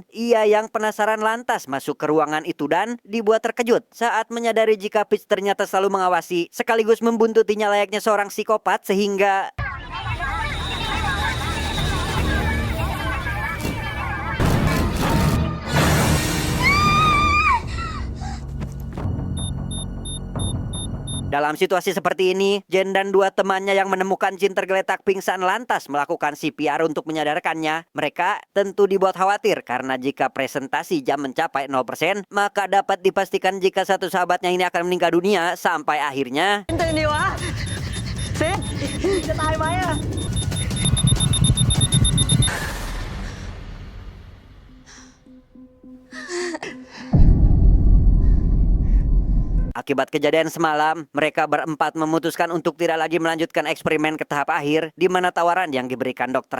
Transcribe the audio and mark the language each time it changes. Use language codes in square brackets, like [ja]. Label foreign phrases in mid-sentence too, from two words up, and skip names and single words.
[id] Ia yang penasaran lantas masuk ke ruangan itu dan dibuat terkejut saat menyadari jika Peach ternyata selalu mengawasi sekaligus membuntutinya layaknya seorang psikopat sehingga dalam situasi seperti ini, Jen dan dua temannya yang menemukan Jin tergeletak pingsan lantas melakukan CPR untuk menyadarkannya. Mereka tentu dibuat khawatir karena jika presentasi jam mencapai 0%, maka dapat dipastikan jika satu sahabatnya ini akan meninggal dunia sampai akhirnya [th] ตื่นดิวะเซนจะตายไหมอะ [id] Akibat kejadian semalam, mereka berempat memutuskan untuk tidak lagi melanjutkan eksperimen ke tahap akhir, di mana tawaran yang diberikan Dr.